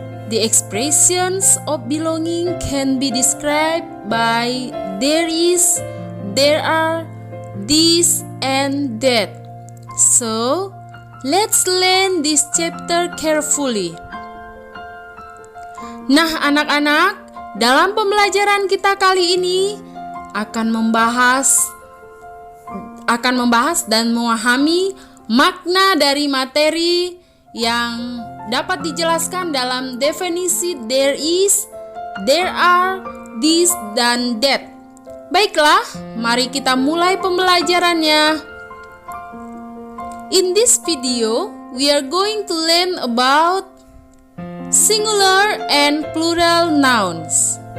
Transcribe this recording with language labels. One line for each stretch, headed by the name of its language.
English: The expressions of belonging can be described by there is, there are, this, and that. So, let's learn this chapter carefully.
Indonesian: Nah, anak-anak, dalam pembelajaran kita kali ini akan membahas dan memahami makna dari materi yang dapat dijelaskan dalam definisi there is, there are, this, dan that. Baiklah, mari kita mulai pembelajarannya.
English: In this video, we are going to learn about singular and plural nouns.